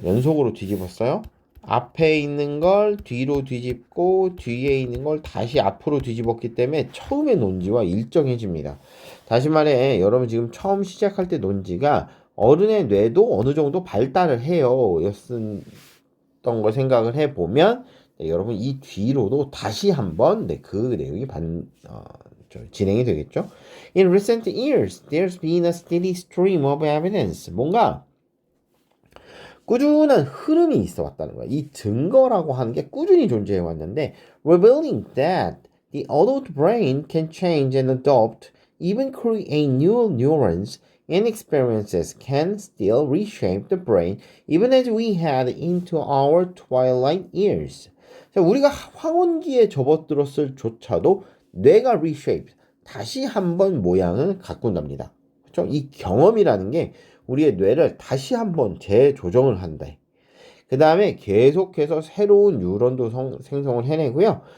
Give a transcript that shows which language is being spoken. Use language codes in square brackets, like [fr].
[ko] 연속으로 뒤집었어요. 앞에 있는 걸 뒤로 뒤집고 뒤에 있는 걸 다시 앞으로 뒤집었기 때문에 처음의 논지와 일정해집니다. 다시 말해, 여러분 지금 처음 시작할 때 논지가 어른의 뇌도 어느 정도 발달을 해요. 였던 걸 생각을 해보면, 네, 여러분 이 뒤로도 다시 한번, 네, 그 내용이 진행이 되겠죠. [en] In recent years, there's been a steady stream of evidence. [ko] 뭔가 꾸준한 흐름이 있어 왔다는 거야. 이 증거라고 하는 게 꾸준히 존재해 왔는데, [en] revealing that the adult brain can change and adopt, even create new neurons and experiences can still reshape the brain, even as we head into our twilight years. [ko] 자, 우리가 황혼기에 접어들었을 조차도 뇌가 reshape, 다시 한번 모양을 가꾼답니다. 그렇죠? 이 경험이라는 게 우리의 뇌를 다시 한번 재조정을 한다. 그 다음에 계속해서 새로운 뉴런도 생성을 해내고요.